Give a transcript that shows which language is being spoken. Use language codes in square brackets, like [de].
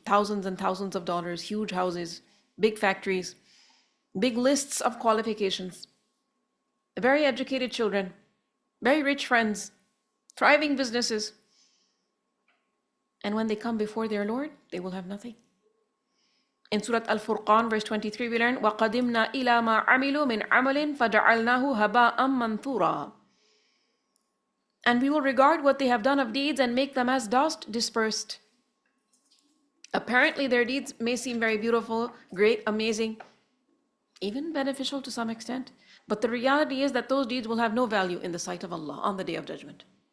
[en] Thousands and thousands of dollars, huge houses, big factories, big lists of qualifications, very educated children, very rich friends, thriving businesses. And when they come before their Lord, they will have nothing. In Surah al-Furqan, verse 23, we learn, [ar] وَقَدِمْنَا إِلَى مَا عَمِلُوا مِنْ عَمَلٍ فَجَعَلْنَاهُ هَبَاءً مَنْثُورًا. [en] And we will regard what they have done of deeds and make them as dust dispersed. Apparently their deeds may seem very beautiful, great, amazing, even beneficial to some extent. But the reality is that those deeds will have no value in the sight of Allah on the Day of Judgment.